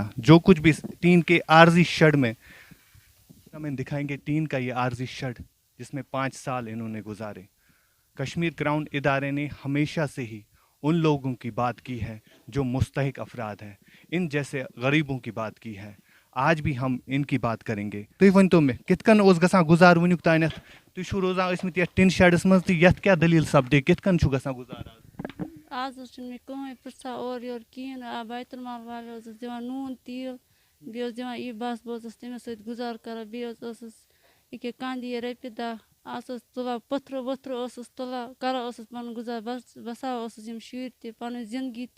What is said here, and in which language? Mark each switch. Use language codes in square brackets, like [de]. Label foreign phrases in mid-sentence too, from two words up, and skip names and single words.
[ur] جو کچھ بھی ٹین کے عارضی شیڈ میں ہمیں دکھائیں گے، ٹین کا یہ عارضی شیڈ جس میں 5 سال انہوں نے گزارے۔ کشمیر کراؤن ادارے نے ہمیشہ سے ہی ان لوگوں کی بات کی ہے جو مستحق افراد ہیں، ان جیسے غریبوں کی بات کی ہے۔ آج بھی ہم ان کی بات کریں گے۔ [ks] تُہۍ ؤنتو مےٚ کِتھ کٔنۍ اوس گژھان گُزار وٕنیُک تانٮ۪تھ؟ تُہۍ چھِو روزان ٲسمٕتۍ یتھ ٹِن شیڈس منٛز تہٕ یتھ کیٛاہ دٔلیٖل سپدے؟ کِتھ کٔنۍ چھُ گژھان گُزار آز؟ آز چھُنہٕ مےٚ کٕہٕنۍ پرٛژھان اورٕ یورٕ کِہیٖنۍ بیت المال والٮ۪و حظ ٲس دِوان نوٗن تیٖل، بیٚیہِ اوس دِوان یہِ بس بہٕ حظ ٲسٕس تٔمِس سۭتۍ گُزار کران، بیٚیہِ حظ ٲسٕس ییٚکیٛاہ کانٛہہ دِیہِ رۄپیہِ دَہ، آز ٲس تُلان پٔتھرٕ ؤتھرٕ ٲسٕس تُلان، کران ٲسٕس پنُن گُزار، بساوان ٲسٕس یِم شُرۍ تہِ پنٕنۍ زندگی تہِ۔